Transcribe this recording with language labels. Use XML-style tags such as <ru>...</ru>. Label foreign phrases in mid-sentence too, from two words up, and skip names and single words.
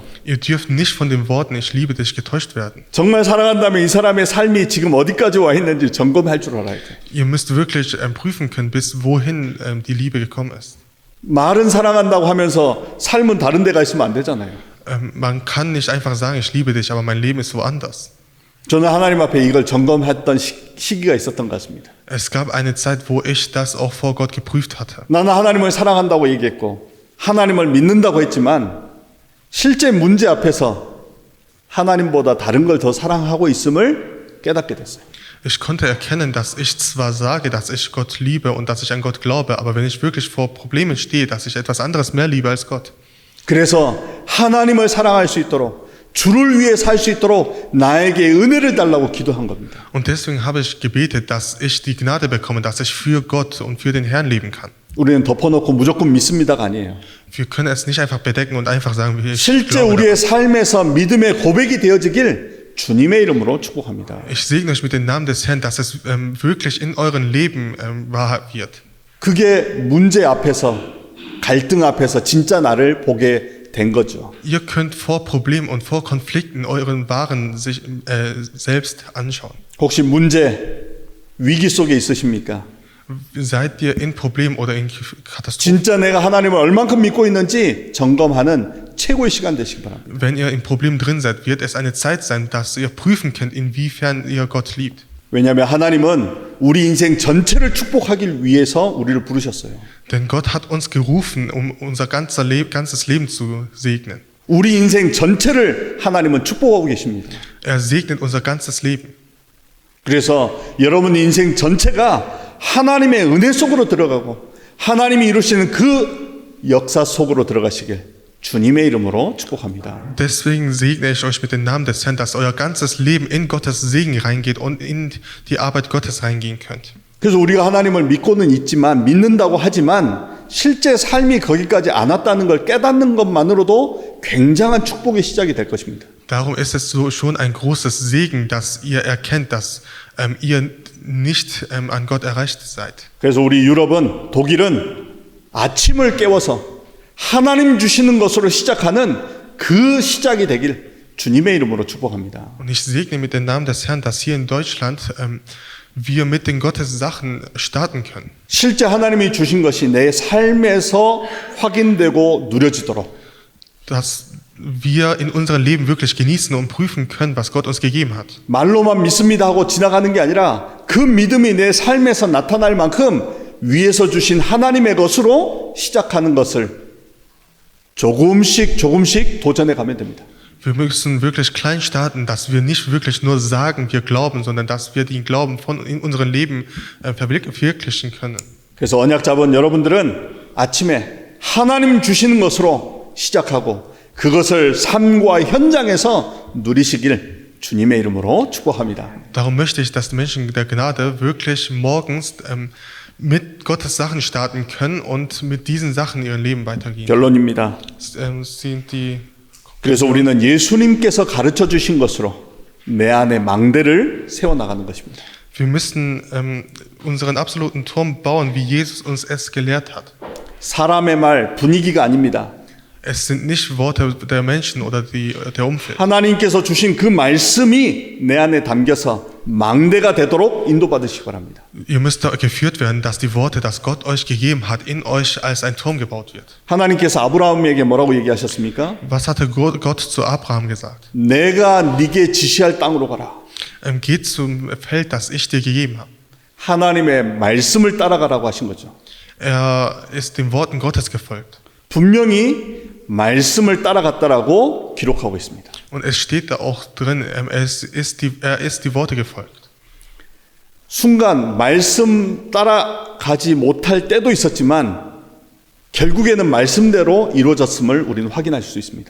<de>Ihr dürft nicht von den Worten "Ich liebe dich" getäuscht werden.</de> <ko>정말 사랑한다면 이 사람의 삶이 지금 어디까지 와 있는지 점검할 줄 알아야 돼요.</ko> <de>Ihr müsst wirklich prüfen können, bis wohin die Liebe gekommen ist.</de> <ko>말은 사랑한다고 하면서 삶은 다른 데가 있으면 안 되잖아요.</ko> <de>Man kann nicht einfach sagen, ich liebe dich, aber mein Leben ist woanders.</de> <ko>저는 하나님 앞에 이걸 점검했던 시기가 있었던 것 같습니다.</ko> <de>Es gab eine Zeit, wo ich das auch vor Gott geprüft hatte.</de> <ko>나는 하나님을 사랑한다고 얘기했고 하나님을 믿는다고 했지만 실제 문제 앞에서 하나님보다 다른 걸 더 사랑하고 있음을 깨닫게 됐어요.</ko> <de>Ich konnte erkennen, dass ich zwar sage, dass ich Gott liebe und dass ich an Gott glaube, aber wenn ich wirklich vor Problemen stehe, dass ich etwas anderes mehr liebe als Gott.</de> <ko>그래서 하나님을 사랑할 수 있도록 주를 위해 살 수 있도록 나에게 은혜를 달라고 기도한 겁니다.</ko> <de>Und deswegen habe ich gebetet, dass ich die Gnade bekomme, dass ich für Gott und für den Herrn leben kann.</de> <ko>우리는 덮어놓고 무조건 믿습니다가 아니에요.</ko> <de>Wir können es nicht einfach bedecken und einfach sagen, ich</de> <ko>실제</ko> <de>glaube</de> <ko>우리의</ko> <de>daran.</de> <ko>삶에서 믿음의 고백이 되어지길 주님의 이름으로 축복합니다.</ko> <de>Ich segne euch mit dem Namen des Herrn, dass es wirklich in eurem Leben wahr wird.</de> <ko>그게 문제 앞에서 갈등 앞에서 진짜 나를 보게 된 거죠.</ko> <de>Ihr könnt vor Problemen und vor Konflikten euren Waren sich selbst anschauen.</de> <ko>혹시 문제, 위기 속에 있으십니까?</ko> <de>Seid ihr in Problemen oder in Katastrophen?</de> <ko>진짜 내가 하나님을 얼만큼 믿고 있는지 점검하는 최고의 시간 되시기 바랍니다.</ko> <de>Wenn ihr in Problemen drin seid, wird es eine Zeit sein, dass ihr prüfen könnt, inwiefern ihr Gott liebt.</de> <ko>왜냐하면 하나님은 우리 인생 전체를 축복하기 위해서 우리를 부르셨어요.</ko> <de>Denn Gott hat uns gerufen, um unser ganzes Leben zu segnen.</de> <ko>우리 인생 전체를 하나님은 축복하고 계십니다.</ko> <de>Er segnet unser ganzes Leben.</de> <ko>그래서 여러분 인생 전체가 하나님의 은혜 속으로 들어가고 하나님이 이루시는 그 역사 속으로 들어가시길 주님의 이름으로 축복합니다.</ko> <de>Deswegen segne ich euch mit dem Namen des Herrn, dass euer ganzes Leben in Gottes Segen reingeht und in die Arbeit Gottes reingehen könnt.</de> <ko>그래서 우리가 하나님을 믿고는 있지만 믿는다고 하지만 실제 삶이 거기까지 안 왔다는 걸 깨닫는 것만으로도 굉장한 축복의 시작이 될 것입니다.</ko> <de>Darum ist es so schon ein großes Segen, dass ihr erkennt, dass ihr nicht an Gott erreicht seid.</de> <ko>그래서 우리 유럽은 독일은 아침을 깨워서 하나님 주시는 것으로 시작하는 그 시작이 되길 주님의 이름으로 축복합니다.</ko> <de>Und ich segne mit dem Namen des Herrn, dass hier in Deutschland wir mit den Gottes Sachen starten können.</de> <ko>실제 하나님이 주신 것이 내 삶에서 확인되고 누려지도록</ko> <de>Dass wir in unserem Leben wirklich genießen und prüfen können, was Gott uns gegeben hat.</de> <ko>말로만 믿습니다 하고 지나가는 게 아니라 그 믿음이 내 삶에서 나타날 만큼 위에서 주신 하나님의 것으로 시작하는 것을 조금씩 do전해 가면 됩니다.</ko> <de>Wir müssen wirklich klein starten, dass wir nicht wirklich nur sagen, wir glauben, sondern dass wir den Glauben in unserem Leben verwirklichen können.</de> <ko>그래서 언약 잡은 여러분들은 아침에 하나님 주시는 것으로 시작하고 그것을 삶과 현장에서 누리시길 주님의 이름으로 축복합니다.</ko> <de>Darum möchte ich, dass die Menschen der Gnade wirklich morgens mit Gottes Sachen starten können und mit diesen Sachen ihr Leben weitergehen.</de> <ko>결론입니다.</ko> <de>Sind die</de> <ko>그래서 우리는 예수님께서 가르쳐 주신 것으로 내 안에 망대를 세워나가는 것입니다.</ko> <de>Wir müssen unseren absoluten Turm bauen, wie Jesus uns es gelehrt hat.</de> <ko>사람의 말, 분위기가 아닙니다.</ko> <de>Es sind nicht Worte der Menschen oder der Umfeld.</de> <ko>하나님께서 주신 그 말씀이 내 안에 담겨서 망대가 되도록 인도받으시기 바랍니다.</ko> <de>Ihr müsst da geführt werden, dass die Worte, das Gott euch gegeben hat, in euch als ein Turm gebaut wird.</de> <ko>하나님께서 아브라함에게 뭐라고 얘기하셨습니까?</ko> <de>Was hatte Gott zu Abraham gesagt?</de> <ko>내가 네게 지시할 땅으로 가라.</ko> <de>Geht zum Feld, das ich dir gegeben habe.</de> <ko>하나님의 말씀을 따라가라고 하신 거죠.</ko> <de>Er ist den Worten Gottes gefolgt.</de> <ko>분명히 말씀을 따라갔다라고 기록하고 있습니다.</ko> <de>Und es steht da auch drin, er ist die Worte gefolgt.</de> <ko>순간 말씀 따라가지 못할 때도 있었지만 결국에는 말씀대로 이루어졌음을 우리는 확인할 수 있습니다.</ko>